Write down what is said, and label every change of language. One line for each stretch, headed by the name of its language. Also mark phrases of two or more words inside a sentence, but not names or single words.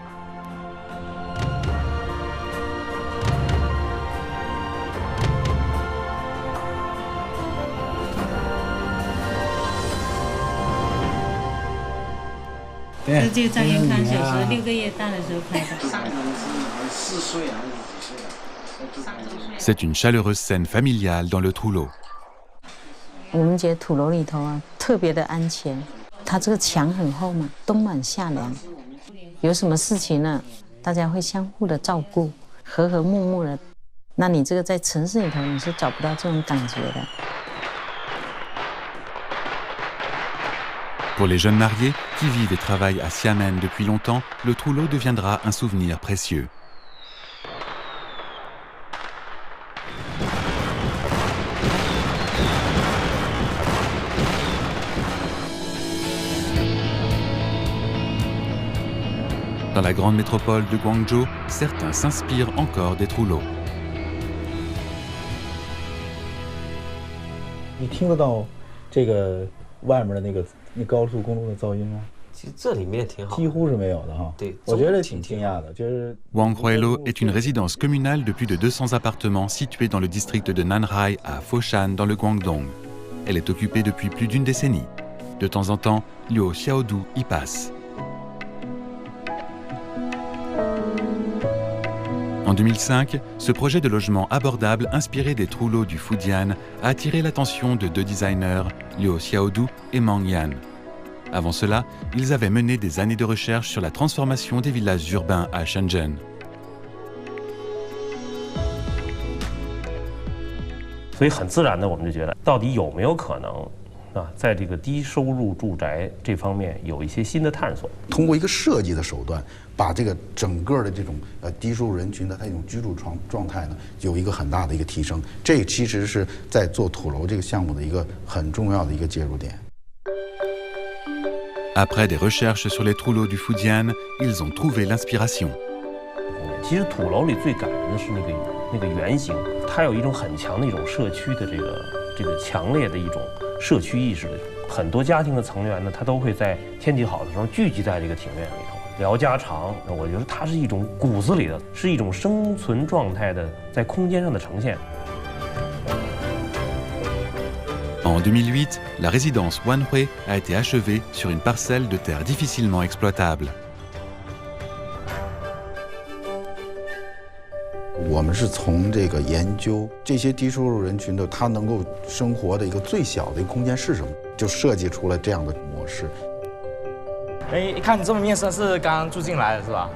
French: C'est une chaleureuse scène familiale dans le trouleau.
Chinese: 我们觉得土楼里头啊，特别的安全。它这个墙很厚嘛，冬暖夏凉。有什么事情呢，大家会相互的照顾，和和睦睦的。那你这个在城市里头，你是找不到这种感觉的。
French: Pour les jeunes mariés qui vivent et travaillent à Xiamen depuis longtemps, le trouleau deviendra un souvenir précieux. Dans la grande métropole de Guangzhou, certains s'inspirent encore des trouleaux.
Chinese: 你听得到这个外面的那高速公路的噪音吗？其实这里面挺好，几乎是没有的哈。对，我觉得挺惊讶的，就是。
French: Wanghuilo est une résidence communale de plus de 200 appartements située dans le district de Nanhai à Foshan dans le Guangdong. Elle est occupée depuis plus d'une décennie. De temps en temps, Liu Xiaodu y passe. En 2005, ce projet de logement abordable inspiré des trouleaux du Fujian a attiré l'attention de 2 designers, Liu Xiaodu et Mang Yan. Avant cela, ils avaient mené des années de recherche sur la transformation des villages urbains à Shenzhen.
Chinese: 所以很自然的，我们就觉得，到底有没有可能？在这个低收入住宅这方面有一些新的探索。通过一个设计的手段，把这个整个的这种低收入人群的他一种居住状态呢，有一个很大的一个提升。这其实是在做土楼这个项目的一个很重要的一个切入点。
French: Après des recherches sur les trouleaux du Fujian, ils ont trouvé l'inspiration.
Chinese: 其实土楼里最感人的是那个圆形，它有一种很强的一种社区的这个强烈的一种。社区意识的很多家庭的成员呢，他都会在天气好的时候聚集在这个庭院里头聊家常。我觉得它是一种骨子里的，是一种生存状态的在空间上的呈现。
French: En 2008, la résidence Wanhui a été achevée sur une parcelle de terre difficilement exploitable.
Chinese: 我们是从这个研究这些低收入人群的他能够生活的一个最小的一个空间是什么，就设计出了这样的模式。哎，看你这么面生，是刚刚住进来的是吧？